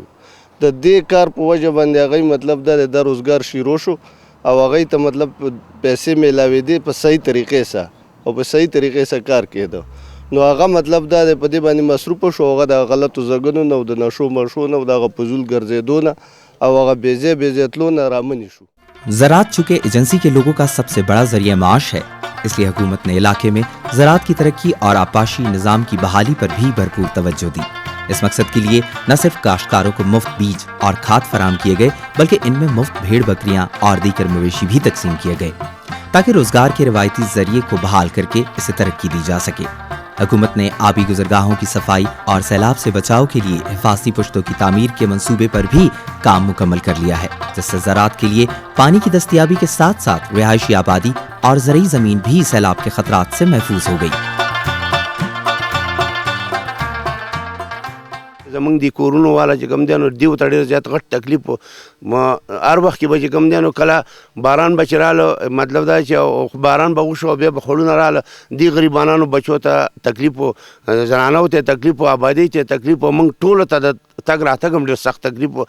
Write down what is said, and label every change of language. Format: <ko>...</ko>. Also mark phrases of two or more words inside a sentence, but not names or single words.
<ps>د دې کار په وجه باندې هغه مطلب د روزګار شروع شو او هغه ته مطلب پیسې ملاوي دي په صحیح طریقې سره او په صحیح طریقې سره کار کېده نو هغه مطلب دا دی په دې باندې مصروفه شو هغه د غلطو ځګونو نه او د نشو مرشو نه او د هغه فضول ګرځېدو نه او هغه بېځایه تلو نه رامنې شو.</ps> <ur>زراعت چونکہ ایجنسی کے لوگوں کا سب سے بڑا ذریعہ معاش ہے، اس لیے حکومت نے علاقے میں زراعت کی ترقی اور آبپاشی نظام کی بحالی پر بھی بھرپور توجہ دی. اس مقصد کے لیے نہ صرف کاشتکاروں کو مفت بیج اور کھاد فراہم کیے گئے بلکہ ان میں مفت بھیڑ بکریاں اور دیگر مویشی بھی تقسیم کیے گئے تاکہ روزگار کے روایتی ذریعے کو بحال کر کے اسے ترقی دی جا سکے. حکومت نے آبی گزرگاہوں کی صفائی اور سیلاب سے بچاؤ کے لیے حفاظتی پشتوں کی تعمیر کے منصوبے پر بھی کام مکمل کر لیا ہے، جس سے زراعت کے لیے پانی کی دستیابی کے ساتھ ساتھ رہائشی آبادی اور زرعی زمین بھی سیلاب کے خطرات سے محفوظ ہو گئی.</ur> <ps>زمونږ د کورونو والا چې کوم دی نو دیو ته ډېر زیات غټ تکلیف و. هر وخت کې به چې کوم دی نو کله باران به چې راله مطلب دا چې باران به وشو بیا به خړونه راله دې غریبانانو بچو ته تکلیف و، زنانو ته تکلیف و، آبادۍ ته تکلیف و، موږ ټولو ته د تګ راتګ هم ډېر سخت تکلیف و.</ps>